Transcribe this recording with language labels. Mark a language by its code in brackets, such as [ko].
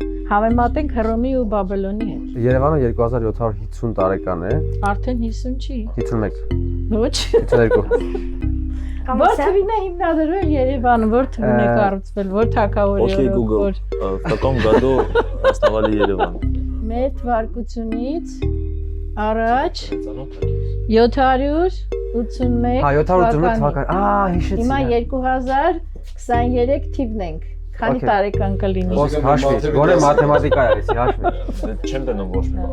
[hy] Համեմատենք Հռոմի ու Բաբելոնի հետ։ Երևանը 2750 տարեկան է, Արդեն 50 չի։ 51, Ոչ։ 52։ Որ թվին է հիմնադրվել Երևանը, որ թվին է կառուցվել, որ թագավորի [ru] Окей, Google. В каком году основали Ереван? [hy] Մեր թվարկությունից առաջ 781 Հա 781 թվական։ Հիշեցի։ Հիմա 2023 թիվն ենք։ Քանի [en] Okay. [hy] տարեկան կլինի։ Ոնց հաշվի, գոնե մաթեմատիկա է, էսի հաշվի։ [ru] Чем ты нам можешь?